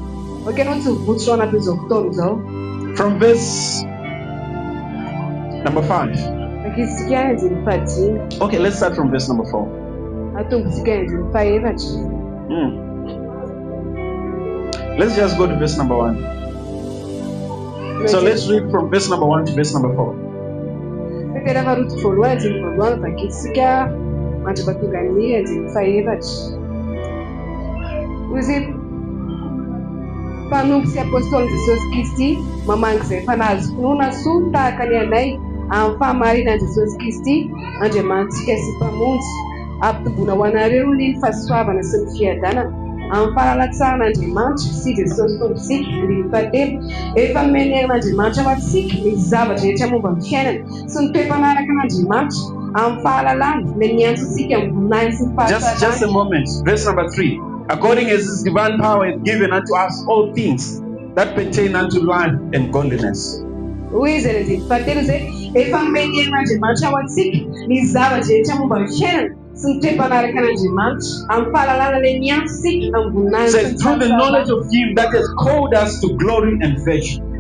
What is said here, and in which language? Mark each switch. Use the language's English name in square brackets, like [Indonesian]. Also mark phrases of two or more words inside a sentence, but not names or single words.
[English] From verse number 5. Okay, let's start from verse number 4. Let's just go to verse number 1. So let's read from verse number 1 to verse number 4. [Malagasy] Panompo sy apôstôly Jesosy Kristy mamangy izay fanazokonona soa tahaka ny anay amin'ny fahamarinan'i Jesosy Kristy Andriamanitsika sy mpamonjy ampitomboina ho anareo ny fahasoavana sy ny fiadanana amin'ny fahalalatsahana sy Jesosy Tomposika ny fatelo efa nomeny Andriamanitra ho antsika ny zavatra rehetra momba ny fiainana sy ny toe-panaraka an'Andriamanitra amin'ny fahalalana meny miantso antsika amin'ny voninahiny sy ny fahasalamana. [English] Just a moment. Verse number 3. According as his divine power is given unto us all things that pertain unto life and godliness. Says through the knowledge of him that has called us to glory and virtue.